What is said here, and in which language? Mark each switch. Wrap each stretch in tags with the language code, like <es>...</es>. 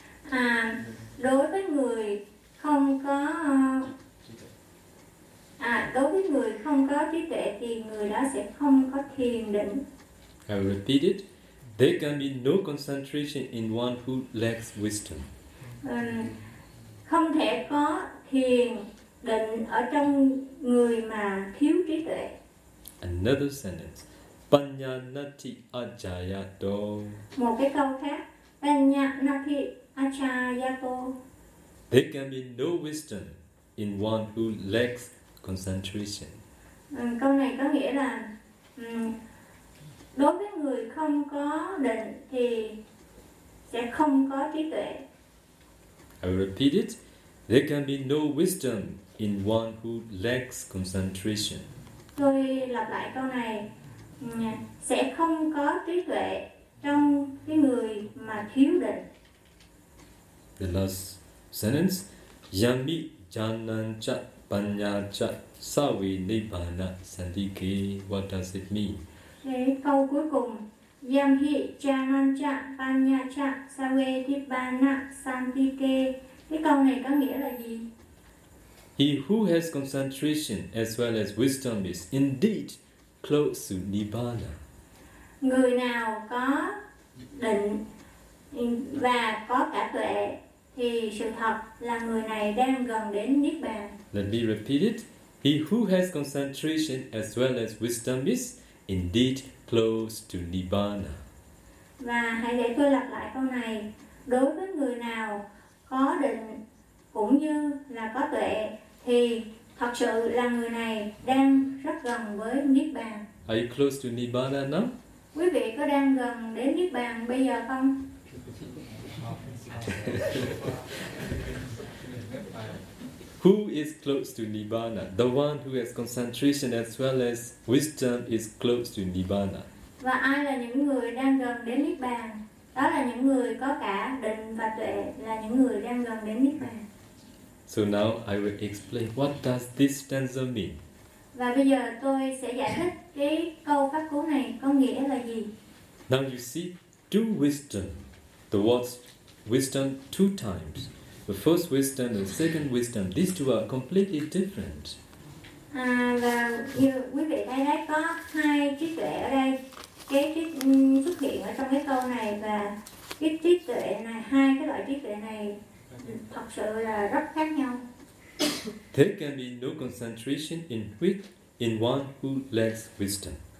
<vi>À, đối với người không có</vi> <en>I repeat it. There can be no concentration in one who lacks wisdom.</en> <vi>Không thể có thiền định ở trong người mà thiếu trí tuệ.</vi> <en>Another sentence.</en> <pi>Panya nati ajayato.</pi> <vi>Một cái câu khác.</vi> <pi>Panya nati ajayato.</pi> <en>There can be no wisdom in one who lacks concentration.</en> <vi>Câu này có nghĩa là đối với người không có định thì sẽ không có trí tuệ.</vi> <en>I repeat it. There can be no wisdom in one who lacks concentration.</en> <vi>Tôi lặp lại câu này. Sẽ không có trí tuệ trong cái người mà thiếu định.</vi> <en>The last sentence.</en> <pi>Yami janan cha panya cha savi nibbana santike.</pi> <en>What does it mean?</en> <vi>Câu cuối cùng,</vi> <pi>yam hi janan cha panya cha savi nibbana santike.</pi> <vi>Cái câu này có nghĩa là gì?</vi> <en>He who has concentration as well as wisdom is indeed close to nibbana.</en> <vi>Người nào có định và có cả tuệ thì sự thật là người này đang gần đến niết bàn.</vi> <en>Let me repeat it. He who has concentration as well as wisdom is indeed close to nibbana.</en> <vi>Và hãy để tôi lặp lại câu này. Đối với người nào có định cũng như là có tuệ thì thật sự là người này đang rất gần với niết bàn.</vi> <en>Are you close to nibbana now?</en> <vi>Quý vị có đang gần đến niết bàn bây giờ không?</vi> <en>Who is close to Nibbana? The one who has concentration as well as wisdom is close to Nibbana.</en> <vi>Và ai là những người đang gần đến Niết Bàn? Đó là những người có cả định và tuệ, là những người đang gần đến Niết Bàn.</vi> <en>So now I will explain what does this stanza mean.</en> <vi>Và bây giờ tôi sẽ giải thích cái câu phát cú này có nghĩa là gì.</vi> <en>Now you see, two wisdom, the words wisdom two times. The first wisdom and second wisdom, these two are completely different.</en> <vi>Và như quý vị thấy đấy, có hai trí tuệ ở đây. Cái trí xuất hiện ở trong cái câu này và cái trí tuệ này, hai cái loại trí tuệ này thật sự là rất khác nhau.</vi> <en>There can be no concentration in which in one who lacks wisdom.</en>